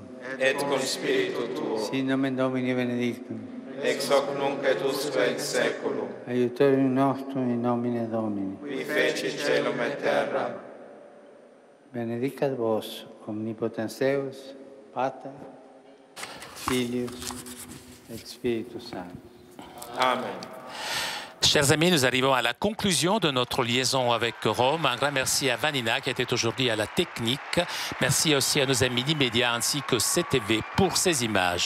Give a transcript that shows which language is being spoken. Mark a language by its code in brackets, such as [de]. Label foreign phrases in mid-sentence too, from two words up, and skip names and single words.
[la] et cum spiritu tuo, sit nomen Domini benedictum, ex hoc nunc et usque in saeculum, aiutorium nostrum in nomine Domini. qui feci caelum et terra. Benedicat vos, omnipotens Deus, Pater, Filius et Spiritus Sanctus. Amen. [fr] Chers amis, nous arrivons à la conclusion de notre liaison avec Rome. Un grand merci à Vanina qui était aujourd'hui à la technique. Merci aussi à nos amis d'Immédiat ainsi que CTV pour ces images.